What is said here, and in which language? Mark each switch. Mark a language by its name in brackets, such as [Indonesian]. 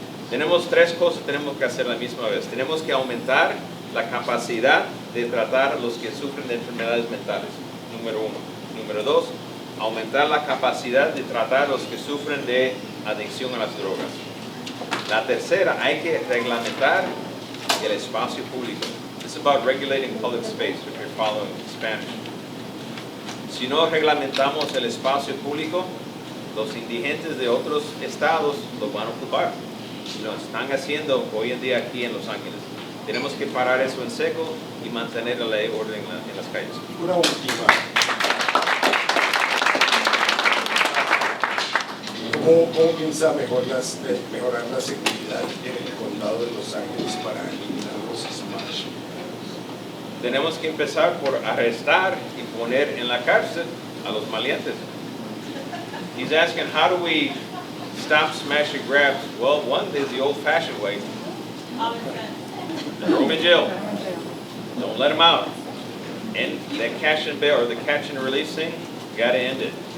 [Spanish] Tenemos tres cosas que tenemos que hacer a la misma vez. Tenemos que aumentar la capacidad de tratar a los que sufren de enfermedades mentales, número uno. Número dos, aumentar la capacidad de tratar a los que sufren de adicción a las drogas. La tercera, hay que reglamentar el espacio público. [English] It's about regulating public space, if you're following Spanish. [Spanish] Si no reglamentamos el espacio público, los indigentes de otros estados lo van a ocupar. Lo están haciendo hoy en día aquí en Los Ángeles. Tenemos que parar eso en seco y mantener la ley y orden en las calles. Una última. ¿Cómo piensa mejorar la seguridad en el condado de Los Ángeles para eliminar los smash? Tenemos que empezar por arrestar y poner en la cárcel a los maleantes. [English] He's asking, how do we stop smash and grabs? Well, one is the old-fashioned way. Throw them in jail. Don't let them out. And that catch and bail, or the catch and release thing, gotta end it.